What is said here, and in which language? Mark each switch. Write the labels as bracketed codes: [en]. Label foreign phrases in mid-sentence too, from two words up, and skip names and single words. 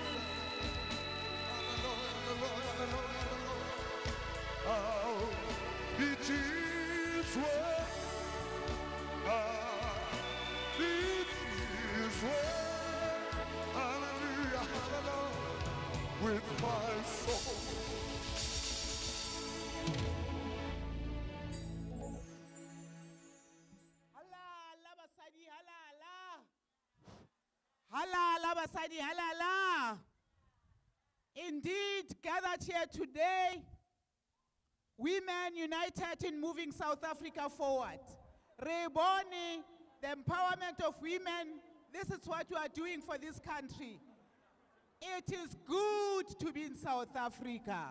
[en] Oh, it is well. It is well, hallelujah, hallelujah, with my soul. [st] Halala basadi, halala. [en] Indeed, gathered here today, women united in moving South Africa forward. Reboni, the empowerment of women, this is what you are doing for this country. It is good to be in South Africa.